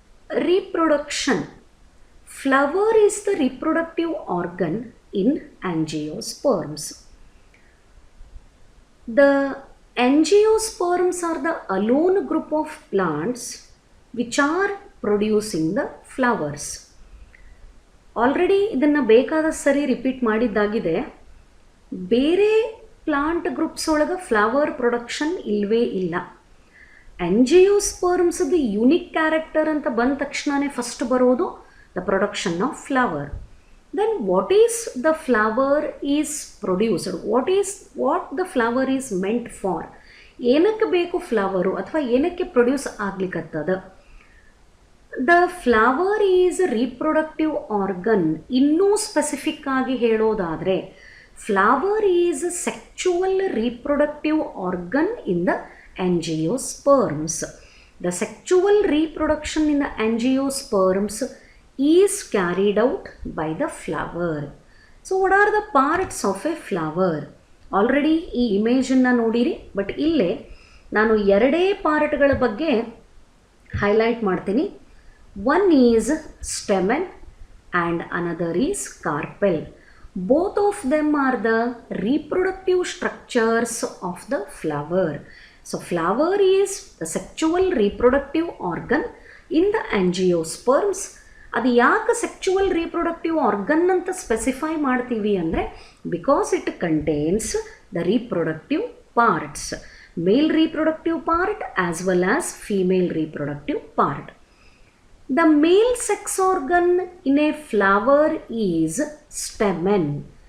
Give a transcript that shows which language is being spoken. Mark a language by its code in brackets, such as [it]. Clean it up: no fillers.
[en] Reproduction. Flower is the reproductive organ in angiosperms. The angiosperms are the alone group of plants which are producing the flowers. [kn] Already ಇದನ್ನು ಬೇಕಾದ ಸರಿ repeat ಮಾಡಿದ್ದಾಗಿದೆ. ಬೇರೆ plant groups ಒಳಗೆ flower production ಇಲ್ಲವೇ ಇಲ್ಲ. ಆಂಜಿಯೋಸ್ಪರ್ಮ್ಸ್ದು unique character ಅಂತ ಬಂದ ತಕ್ಷಣವೇ ಫಸ್ಟ್ ಬರೋದು [en] The production of flower. Then what is the flower is produced, what the flower is meant for, [kn] ಏನಕ್ಕೆ ಬೇಕು ಫ್ಲವರು ಅಥವಾ ಏನಕ್ಕೆ produce ಆಗ್ಲಿಕ್ಕತ್ತದ. [en] The flower is reproductive organ. [kn] ಇನ್ನೂ ಸ್ಪೆಸಿಫಿಕ್ ಆಗಿ ಹೇಳೋದಾದರೆ [en] Flower is sexual reproductive organ in the angiosperms. The sexual reproduction in the angiosperms is carried out by the flower. So what are the parts of a flower? [kn] Already ಈ ಇಮೇಜನ್ನು ನೋಡಿರಿ, but ಇಲ್ಲೇ ನಾನು ಎರಡೇ ಪಾರ್ಟ್ಗಳ ಬಗ್ಗೆ highlight ಮಾಡ್ತೀನಿ. [en] One is stamen and another is carpel. Both of them are the reproductive structures of the flower. So flower is the sexual reproductive organ in the angiosperms. [kn] ಅದು ಯಾಕೆ ಸೆಕ್ಚುವಲ್ reproductive organ ಅಂತ specify ಮಾಡ್ತೀವಿ ಅಂದರೆ [en] Because it contains the reproductive parts, male reproductive part as well as female reproductive part. The male sex organ in a flower is stamen.